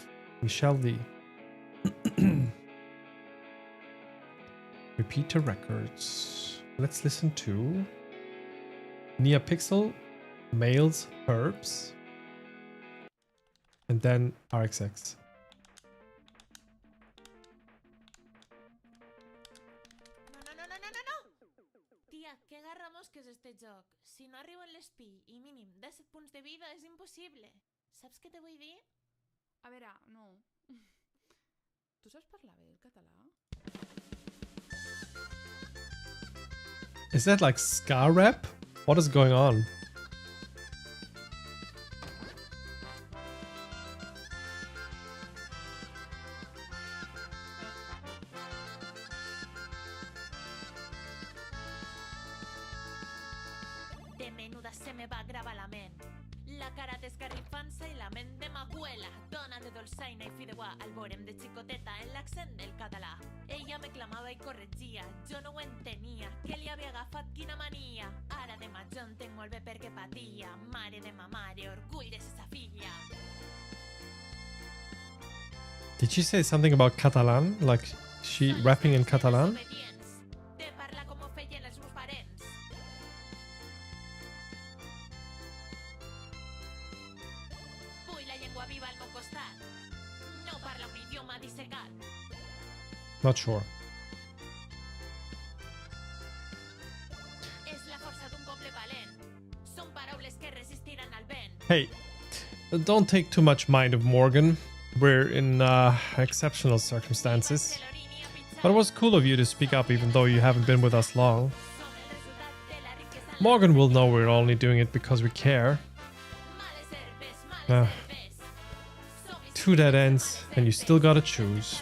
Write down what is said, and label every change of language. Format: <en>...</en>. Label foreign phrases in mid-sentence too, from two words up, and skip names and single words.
<en>Michelle Lee. Repeater Records. Let's listen to NeoPixel, Males, Herbs, and then RXX.</en> <ca>Tia, què garramós que és este joc. Si no arribo en l'espí i mínim 17 punts de vida és impossible. Saps què te vull dir? A veure, no. Tu saps parlar bé el català?</ca> <en>Is that like ska rap? What is going on?</en> <ca>De menuda se me va gravar la ment. La cara d'esgarrifança i la ment de m'abuela. Dona de dolçaina i fideuà al vorem de xicoteta en l'accent del català. Ella me clamava i corregia, jo no ho entenia, que li havia agafat quina mania. Ara de major entenc molt bé perquè patia, mare de ma mare, orgull de sa filla.</ca> <en>Did she say something about Catalan? Like she rapping in Catalan?</en> <ca>De parlar com ho feien els meus parents. Vull la llengua viva al meu costat. No parla un idioma dissecat.</ca> <en>Not sure.</en> <ca>És la força d'un poble valent. Són paraules que resistiran al vent.</ca> <en>Hey, don't take too much mind of Morgan. We're in exceptional circumstances. But it was cool of you to speak up even though you haven't been with us long. Morgan will know we're only doing it because we care. Two dead ends, and you still gotta choose.</en>